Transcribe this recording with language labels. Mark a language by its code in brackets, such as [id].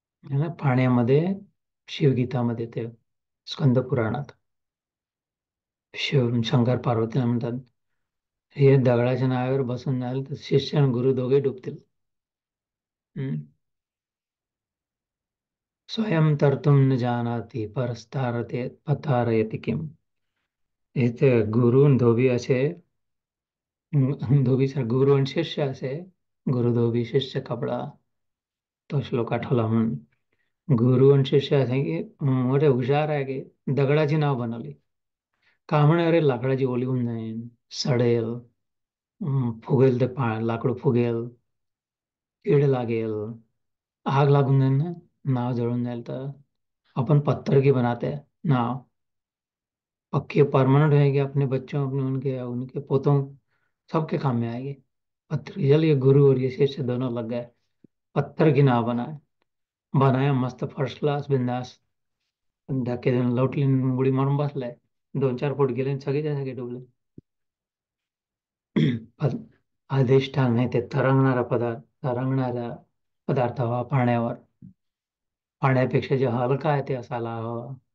[mr] है ना, पाण्यामध्ये, शिवगीतामध्ये ते स्कंद पुराणात शंकर पार्वतीला म्हणतात, हे दगडाच्या नावावर बसून जाईल तर शिष्य आणि गुरु दोघे डुबतील. हम्म. [sa] स्वयं तरतुम न जानाति परस्तारते पतारयति किम. [mr] हे ते गुरु आणि धोबी असे, धोबी सर गुरु आणि शिष्य असे, गुरु धोबी शिष्य कपडा, तो श्लोक आठवला म्हणून. गुरु आणि शिष्य असे की मोठे हुशार आहे की दगडाची नाव बनवली. का म्हणे, अरे लाकडाची ओली होऊन जाईल, सडेल, फुगेल ते लाकूड फुगेल, कीड लागेल, आग लागून जाईल ना, नाव जळून जाईल. [hi] तर अपन पत्थर की बनाते हैं नाव, पक्के परमानेंट रहेगी, अपने बच्चों, अपने उनके उनके पोतों सबके काम में आएगी. पत्थर की, चलिए गुरु और ये शिष्य दोनों लग गए, पत्थर की नाव बनाए. बनाया मस्त फर्स्ट क्लास बिंदास. [mr] धक्के देऊन लोटली आणि उडी मारून बसलाय. 2-4 फूट गेले आणि सगळेच्या सगळे डुबले. पण अधिष्ठान नाही, ते तरंगणारा पदार्थ हवा पाण्यावर, पाण्यापेक्षा जे हलका आहे ते असायला हवं.